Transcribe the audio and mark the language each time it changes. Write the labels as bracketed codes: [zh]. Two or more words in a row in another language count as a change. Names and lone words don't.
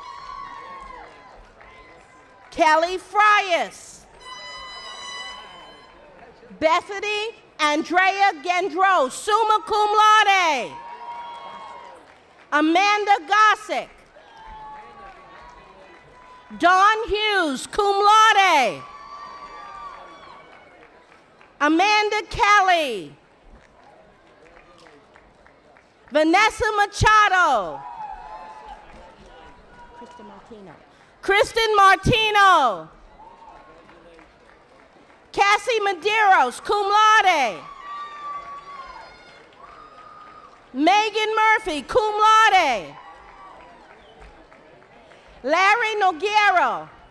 [en] Kelly Frias. Bethany Andrea Gendro, [la] summa cum laude. [en] Amanda Gossick. Dawn Hughes, [la] cum laude. [en] Amanda Kelly. Vanessa Machado. Kristen Martino. Cassie Medeiros, [la] cum laude. [en] Megan Murphy, [la] cum laude. [en] Larry Noguero.